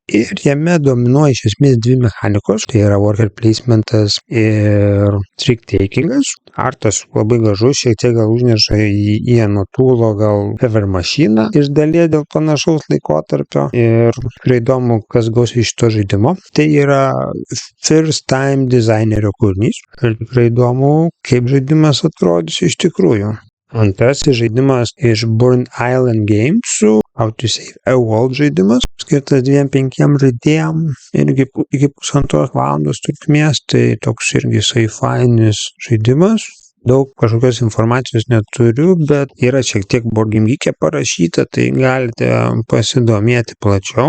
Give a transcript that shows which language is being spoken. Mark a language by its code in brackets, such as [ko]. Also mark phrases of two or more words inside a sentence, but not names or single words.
[lt] Ir jame dominuoja iš esmės dvi mechanikos, tai yra [en] worker placementas [lt] ir [en] trick takingas. [lt] Artas labai gražus, šiek tiek gal užneša į Iano Tūlo gal Fever Machine iš dalies dėl panašaus laikotarpio ir tikrai įdomu, kas gaus iš šito žaidimo. Tai yra [en] first time [lt] dizainerio kūrinys ir tikrai įdomu, kaip žaidimas atrodys iš tikrųjų. Antrasis žaidimas iš Burnt Island Games su How to Save a World žaidimas, skirtas 2-5 žaidėjam, irgi iki 1,5 valandos trukmės, tai toks irgi sci-finis žaidimas. Daug kažkokios informacijos neturiu, bet yra šiek tiek Board Game Geek'e parašyta, tai galite pasidomėti plačiau.